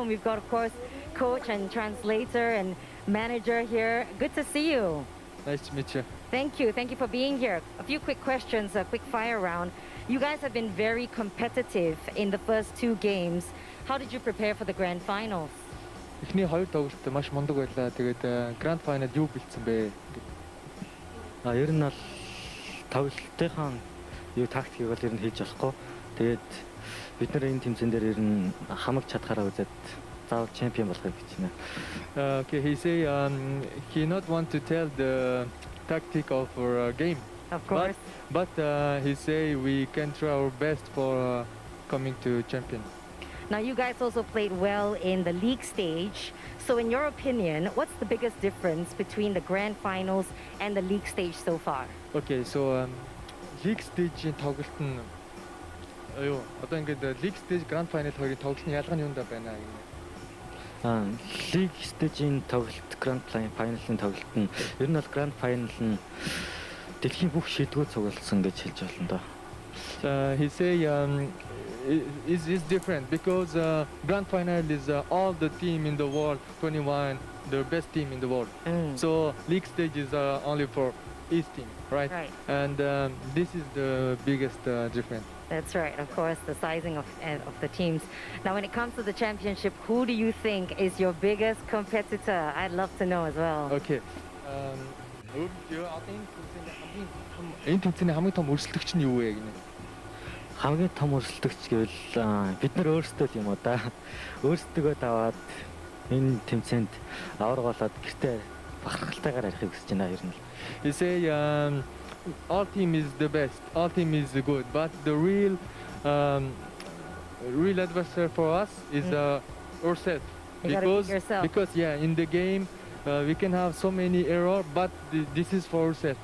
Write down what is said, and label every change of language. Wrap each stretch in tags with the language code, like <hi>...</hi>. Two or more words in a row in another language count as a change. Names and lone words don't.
<en>And we've got, of course, coach and translator and manager here. Good to see you. Nice to meet you. Thank you. Thank you for being here. A few quick questions, a quick fire round. You guys have been very competitive in the first 2 games. How did you prepare for the Grand Finals?</en> <mn>Эхний 2 тоглолт маш мундаг байлаа. Тэгээд Grand Final юу бэлдсэн бэ? Ер нь бол тоглолтынхаа юу тактикийг бол ер нь хийж болохгүй. Тэгээд бид нар энэ тэмцээн дээр ер нь хамаг чадхаараа үзээд заавал чемпион болохыг гэж байна.</mn> <en>Okay, he say he not want to tell the tactic of our game. Of course. But he say we can try our best for coming to champion. Now you guys also played well in the league stage. So in your opinion, what's the biggest difference between the Grand Finals and the league stage so far? Okay, so league stage-</en> <mn>ийн тоглолт нь юу одоо ингээд</mn> <en>league stage</en> <mn>Grand Final хоёрын тоглолт нь ялгаа нь юунд байна гэнэ.</mn> <en>League stage-</en> <mn>ийн тоглолт Grand Final-ын тоглолт нь ер нь бол Grand Final нь дэлхийн бүх шийдвэр цугласан гэж хэлж байна доо.</mn> <en>He say is different because grand final is all the team in the world, 21, the best team in the world. So league stage is only for each team, right? Right. And this is the biggest difference. That's right, of course, the sizing of the teams. Now, when it comes to the championship, who do you think is your biggest competitor? I'd love to know as well. Okay.</en> <mn>Энэ тэмцээний хамгийн том өрсөлдөгч нь юу вэ гэнэ? Хамгийн том өрсөлдөгч гэвэл бид нар өөрсдөө юм уу да. Өөрсдөө таваад энэ тэмцээнд авраг болоод гэртээ бахархалтайгаар арихыг хүсэж байна ер нь.</mn> <en>You say all team is the best, all team is good, but the real adversary for us is ourselves. Because yeah, in the game we can have so many error, but this is for ourselves.</en>